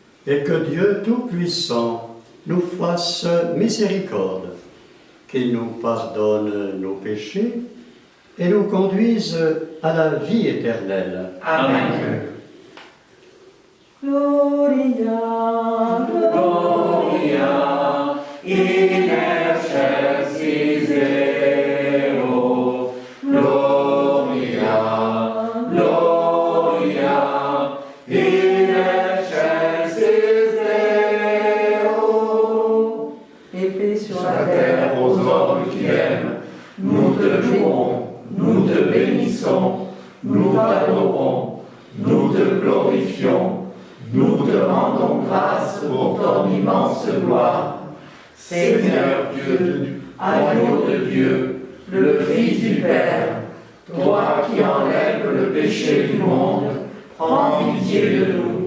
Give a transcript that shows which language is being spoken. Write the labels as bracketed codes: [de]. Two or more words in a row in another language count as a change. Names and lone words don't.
[fr] et que Dieu Tout-Puissant nous fasse miséricorde, qu'il nous pardonne nos péchés et nous conduise à la vie éternelle. Amen. [la] Gloria, Gloria in excelsis Deo. Gloria, Gloria in excelsis Deo. [fr] et paix sur Sur la la terre. terre aux hommes qui aiment, nous te louons, nous te bénissons, nous t'adorons, nous te glorifions, nous te rendons grâce pour ton immense gloire. Seigneur Dieu, agneau de Dieu, le Fils du Père, toi qui enlèves le péché du monde, prends pitié de nous.